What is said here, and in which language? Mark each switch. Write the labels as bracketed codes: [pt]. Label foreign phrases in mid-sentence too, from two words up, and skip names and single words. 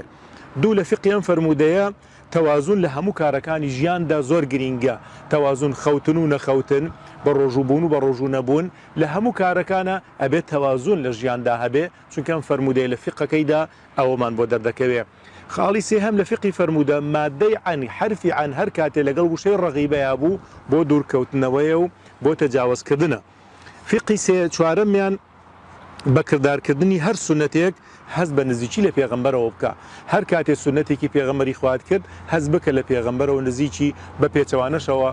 [ckb] دوو لە فقی ئەم فەرموودەیە تەوازون لە هەموو کارەکانی ژیاندا زۆر گرینگە. تەوازون خەوتن و نەخەوتن بە ڕۆژووبوون و بە ڕۆژوو نەبوون لە هەموو کارەکانە ئەبێت تەوازون لە ژیاندا هەبێ چونکە ئەم فەرموودەیە لە فقەکەیدا ئەوەمان بۆ دەردەکەوێ. خاڵی سێهەم لە فقی فەرموودە مادەی عن حرفی عن هەر کاتێ لەگەڵ وشەی ڕەغیبەیە بوو بۆ دوورکەوتنەوەیە و بۆ تەجاوزکردنە. فقی سێ چوارەمیان بە کردارکردنی هەر سنەتێک هەز بە نزیکی لە پێغەمبەرەوە بکە. هەر کاتێ سنەتێکی پێغەمبەری خوات کرد هەز بکە لە پێغەمبەرەوە نزیکی بە پێچەوانەشەوە.